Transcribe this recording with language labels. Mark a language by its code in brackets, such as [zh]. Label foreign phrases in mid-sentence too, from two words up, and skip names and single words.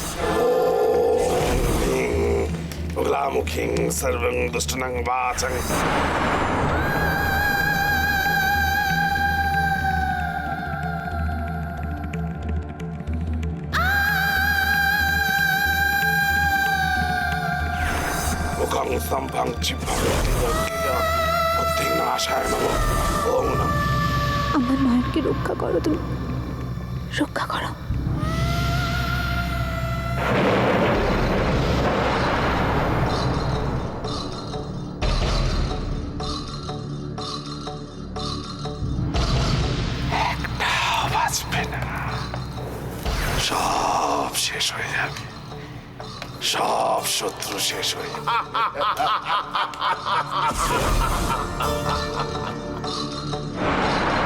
[sa] बगलामुखीं सर्वं दुष्टनं वाचं मुखं स्तम्भं जिह्वं बुद्धिं नाशाय नमो ॐ नमः [bn] আমার নয়নকে রক্ষা করো তুমি, রক্ষা করো। বাঁচবে না, সব শেষ হয়ে যাবে, সব শত্রু শেষ হয়ে যাবে।